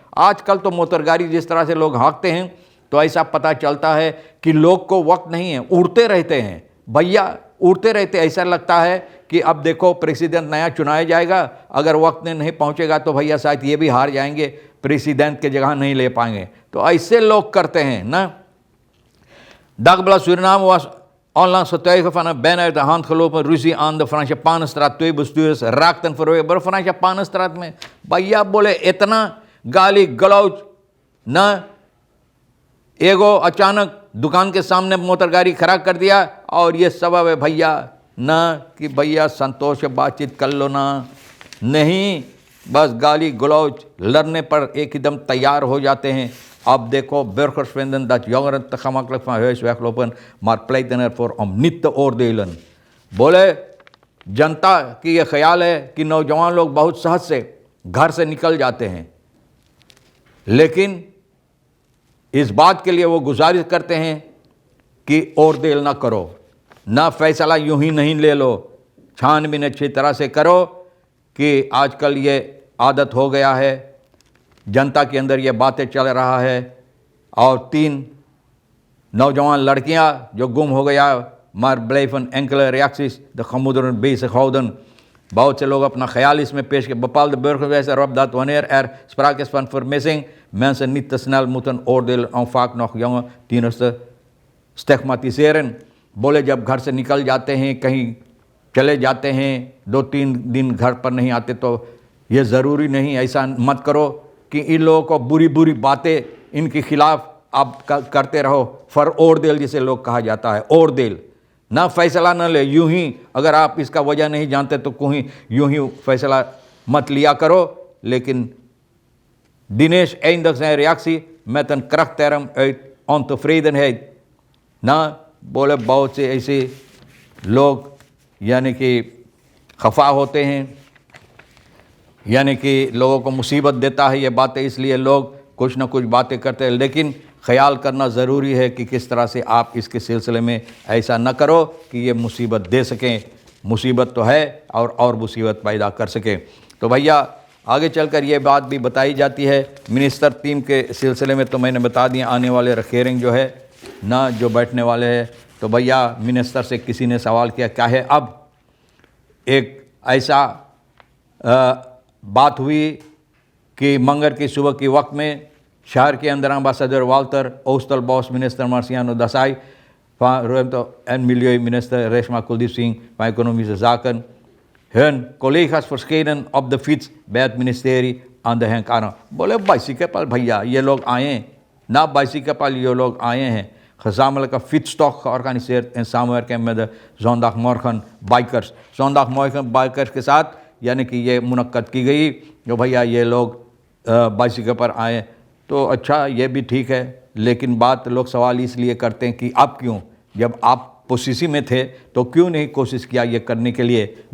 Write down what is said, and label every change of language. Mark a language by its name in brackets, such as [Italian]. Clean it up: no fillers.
[Hindi] आजकल तो मोटर गाड़ी जिस तरह से लोग हाँकते हैं, तो ऐसा पता चलता है कि लोग को वक्त नहीं है, उड़ते रहते हैं भैया, उड़ते रहते। ऐसा लगता है कि अब देखो प्रेसिडेंट नया चुनाया जाएगा, अगर वक्त में नहीं पहुंचेगा तो भैया शायद ये भी हार जाएंगे, प्रेसिडेंट के जगह नहीं ले पाएंगे। तो ऐसे लोग करते हैं ना। [Dutch] Dagblad Suriname was onlangs getuige van een bijna uit de hand gelopen ruzie aan de Frangipannenstraat. 2 bestuurders raakten verweken Frangipannenstraat में। [Hindi] भैया बोले इतना गाली गलौज ना, एगो अचानक दुकान के सामने मोटर गाड़ी खड़ा कर दिया, और ये सबब है भैया ना कि भैया संतोष से बातचीत कर लो ना, नहीं बस गाली गलौज लड़ने पर एकदम तैयार हो जाते हैं। अब देखो [Dutch] burgers vinden dat jongeren te gemakkelijk van huis weglopen, maar pleiten ervoor om niet te oordelen। [Hindi] बोले जनता की ये ख्याल है कि नौजवान लोग बहुत सहज से घर से निकल जाते हैं, लेकिन इस बात के लिए वो गुजारिश करते हैं कि ओरदेल ना करो, ना फैसला यूं ही नहीं ले लो, छानबीन अच्छी तरह से करो। कि आजकल ये आदत हो गया है, जनता के अंदर ये बातें चल रहा है। और 3 नौजवान लड़कियां जो गुम हो गया, [Dutch] maar blijven enkele reacties de gemoederen bezighouden। [Hindi] बहुत से लोग अपना ख्याल इसमें पेश किया। [Dutch] bepaalde burgers wijzen erop dat wanneer sprake is van vermissing, mensen niet te snel moeten oordelen om vaak nog jonge tieners te stigmatiseren। [Hindi] बोले जब घर से निकल जाते हैं, कहीं चले जाते हैं, 2-3 दिन घर पर नहीं आते, तो ये ज़रूरी नहीं, ऐसा मत करो कि इन लोगों को बुरी बातें इनके खिलाफ आप करते रहो। फर ओरदेल जिसे लोग कहा जाता है, ओरदेल ना, फैसला न ले यूं ही, अगर आप इसका वजह नहीं जानते तो कोई यूं ही फैसला मत लिया करो। [Dutch] लेकिन Dinesh eindigt zijn reactie met een krachtterm uit ontevredenheid ना। [Hindi] बोले बहुत से ऐसे लोग यानी कि खफा होते हैं यानी कि लोगों को मुसीबत देता है ये बातें, इसलिए लोग कुछ ना कुछ बातें करते हैं। लेकिन ख्याल करना ज़रूरी है कि किस तरह से आप इसके सिलसिले में ऐसा न करो कि ये मुसीबत दे सकें। मुसीबत तो है और मुसीबत पैदा कर सकें। तो भैया आगे चलकर ये बात भी बताई जाती है मिनिस्टर टीम के सिलसिले में। तो मैंने बता दिया आने वाले रखेरिंग जो है ना, जो बैठने वाले हैं, तो भैया मिनिस्टर से किसी ने सवाल किया क्या है। अब एक ऐसा बात हुई कि मंगर की सुबह के वक्त में शहर के अंदर ambassador Walter ओस्टलबॉस, minister Marciano Dashain, [Dutch] en Milieuminister Reshma Kuldeep Singh van Economische Zaken, hun collega's verschenen op de fiets bij het ministerie aan de Henk-Arno। [Hindi] बोले बाइसिकल पर भैया ये लोग आए ना, बाइसिकल पर ये लोग आए हैं। [Dutch] gezamenlijke fietstocht georganiseerd in samenwerking met de zondagmorgen bikers। [Hindi] zondagmorgen bikers के साथ यानी कि ये मुनक्कद की गई जो भैया ये लोग बाइसिकल पर आए। तो अच्छा ये भी ठीक है, लेकिन बात लोग सवाल इसलिए करते हैं कि अब क्यों, जब आप पोजीशन में थे तो क्यों नहीं कोशिश किया ये करने के लिए।